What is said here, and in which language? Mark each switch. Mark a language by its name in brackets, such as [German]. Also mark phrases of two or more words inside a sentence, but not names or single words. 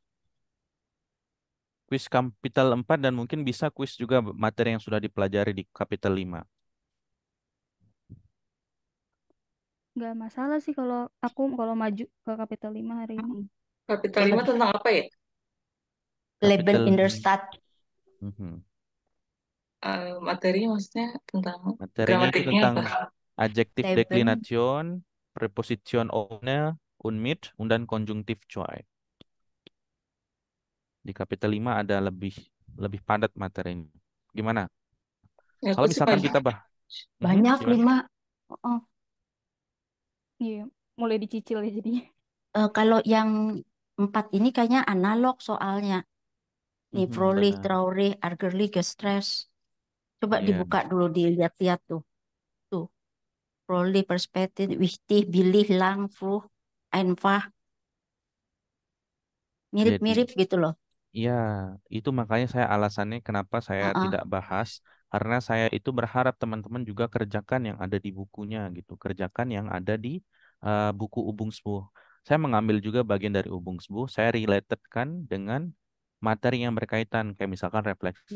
[Indonesian] Kuis Kapital 4 dan mungkin bisa kuis juga materi yang sudah dipelajari di Kapital 5. Nggak masalah sih kalau aku kalau maju ke Kapital 5 hari ini. Kapital Coba 5 tentang apa ya? Leben Kapital [German] in der Stadt. Mhm. [Indonesian] Materinya maksudnya tentang Materinya itu gramatiknya tentang apa? Adjektif Leben, [German] Deklination, Präposition ohne, und mit, [Indonesian] dan konjungtif zwei. Di Kapital 5 ada lebih lebih padat materinya. Gimana? Ya, aku Kalau sih misalkan maju. kita banyak gimana? 5. Oh, Iya, mulai dicicil ya jadinya. kalau yang 4 ini kayaknya analog soalnya. Nih, Frohlich, Benar. [German] traurig, ärgerlich, gestresst. [Indonesian] Coba Iya, dibuka dulu, dilihat-lihat tuh. Tuh, Frohlich, Perspektif, [German] wichtig, billig, lang, froh, einfach. [Indonesian] jadi Mirip-mirip gitu loh. iya, itu makanya saya alasannya kenapa saya Heeh, tidak bahas karena saya itu berharap teman-teman juga kerjakan yang ada di bukunya gitu, kerjakan yang ada di buku Ubungsbu. Saya mengambil juga bagian dari Ubungsbu, saya relatedkan dengan materi yang berkaitan, kayak misalkan refleksif,